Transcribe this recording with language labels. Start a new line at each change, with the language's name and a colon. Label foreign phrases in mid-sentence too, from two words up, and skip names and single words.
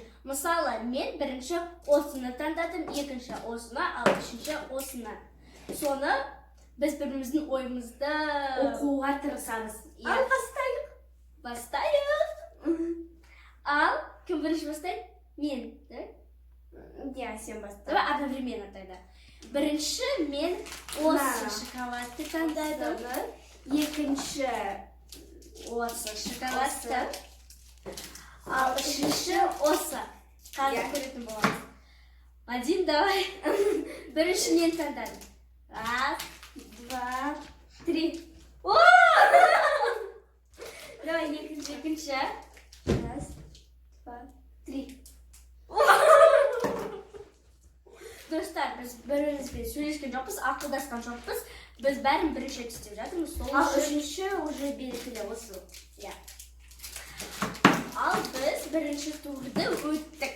Kazakh: Мысалы, мен бірінші осыны таңдадым, екінші осыны, ал үшінші осыны. Соны біз біріміздің ойымызды оқуға тырысамыз. Ал бастайық. Ал кім бірінші бастайды? Мен, сен баста.
Russian: Одновременно тогда.
Kazakh: Бірінші мен осы шоколадты таңдадым. Екінші осы шоколадты. Ал үшінші осы. Қазір көретін боламыз.
Russian: Один, давай.
Kazakh: Бірінші мен таңдадым.
Russian: Раз, два, три.
Kazakh: Давай, екінші.
Russian: Раз, два, три.
Kazakh: Достар, біз бірімізбен сөйлескен жоқпыз, ақылдасқан жоқпыз. Біз бәрін бірінші істеп жатырмыз. Ал үшінші уже белгілі осы. Ал біз бірінші турды өттік.